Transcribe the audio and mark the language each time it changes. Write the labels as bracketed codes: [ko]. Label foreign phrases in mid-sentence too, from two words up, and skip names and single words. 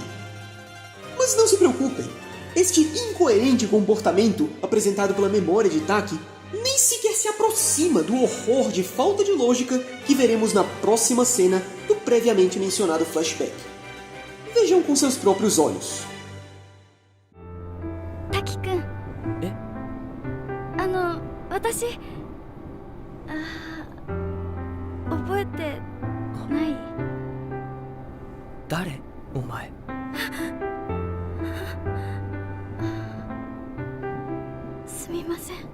[pt] Mas não se preocupem. Este incoerente comportamento apresentado pela memória de Taki nem sequer se aproxima do horror de falta de lógica que veremos na próxima cena do previamente mencionado flashback. Vejam com seus próprios olhos. [ja] Taki-kun. 私覚えてない？誰？お前。すみません。